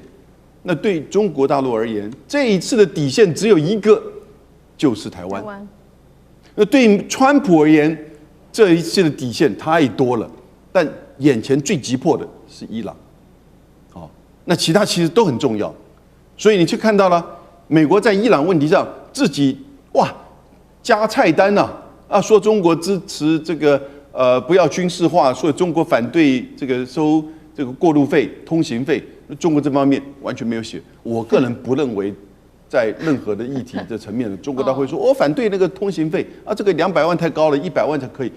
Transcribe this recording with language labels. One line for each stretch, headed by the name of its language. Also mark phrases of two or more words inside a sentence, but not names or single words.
Chinese: 那對中國大陸而言，這一次的底線只有一個，就是台灣。那對於川普而言，這一次的底線太多了，但眼前最急迫的是伊朗，那其他其實都很重要，所以你去看到了美國在伊朗問題上自己加菜單說中國支持這個不要軍事化，說中國反對這個收這個過路費、通行費，中國這方面完全沒有寫。我個人不認為在任何的議題的層面，中國大陸會說我反對那個通行費這個200萬太高了，100萬才可以。